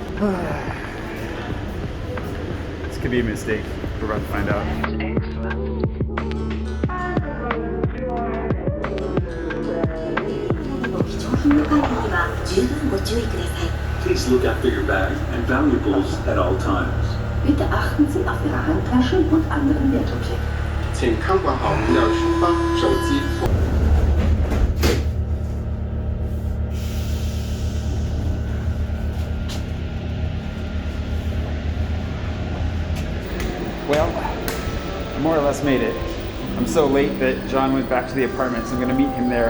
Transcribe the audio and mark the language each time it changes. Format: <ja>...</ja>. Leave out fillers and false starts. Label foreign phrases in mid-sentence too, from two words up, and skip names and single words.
<en>This could be a mistake. We're about to find out. Please look after your bag and valuables at all times.</en> <de>Bitte achten Sie auf Ihre Handtaschen und anderen Wertobjekte.</de> <zh>请看管好您的书包、手机。</zh> <en>Well, I more or less made it. I'm so late that John went back to the apartment, so I'm gonna meet him there.</en>